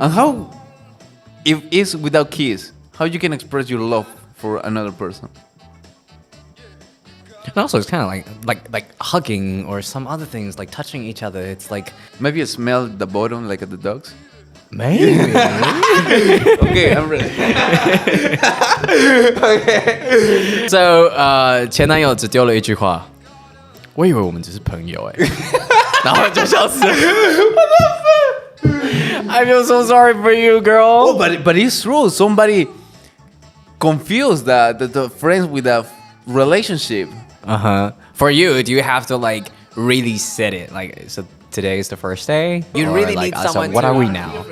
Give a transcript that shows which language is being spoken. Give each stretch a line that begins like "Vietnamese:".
English: And how, if it's without kiss, how you can express your love for another person? And also, it's kind of like hugging or some other things, like touching each other. It's like maybe you smell the bottom like at the dogs. Maybe. Okay, I'm ready. Okay. So
Chinese: 前男友只丢了一句话我以为我们只是朋友然后就消失了。
English: I feel so sorry for you, girl. Oh, but it's true. Somebody confused the friends with a relationship. For you, do you have to like really set it? Like, so today is the first day? You really need someone what are we now?